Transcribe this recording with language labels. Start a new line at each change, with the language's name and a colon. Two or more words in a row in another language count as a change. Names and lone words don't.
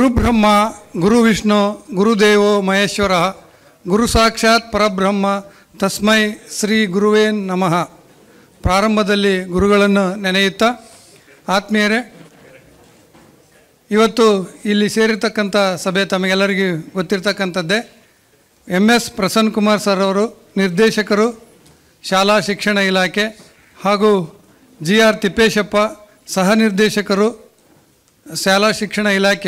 Sanskrit: ಗುರುಬ್ರಹ್ಮ ಗುರುವಿಷ್ಣು ಗುರುದೇವೋ ಮಹೇಶ್ವರ ಗುರು ಸಾಕ್ಷಾತ್ ಪರಬ್ರಹ್ಮ ತಸ್ಮೈ ಶ್ರೀ ಗುರುವೇ ನಮಃ.
Kannada: ಪ್ರಾರಂಭದಲ್ಲಿ ಗುರುಗಳನ್ನು ನೆನೆಯುತ್ತಾ, ಆತ್ಮೀಯರೇ, ಇವತ್ತು ಇಲ್ಲಿ ಸೇರಿರ್ತಕ್ಕಂಥ ಸಭೆ ತಮಗೆಲ್ಲರಿಗೂ ಗೊತ್ತಿರ್ತಕ್ಕಂಥದ್ದೇ. MS ಪ್ರಸನ್ನ ಕುಮಾರ್ ಸರ್ ಅವರು ನಿರ್ದೇಶಕರು, ಶಾಲಾ ಶಿಕ್ಷಣ ಇಲಾಖೆ, ಹಾಗೂ GR ತಿಪ್ಪೇಶಪ್ಪ ಸಹ ನಿರ್ದೇಶಕರು, ಶಾಲಾ ಶಿಕ್ಷಣ ಇಲಾಖೆ.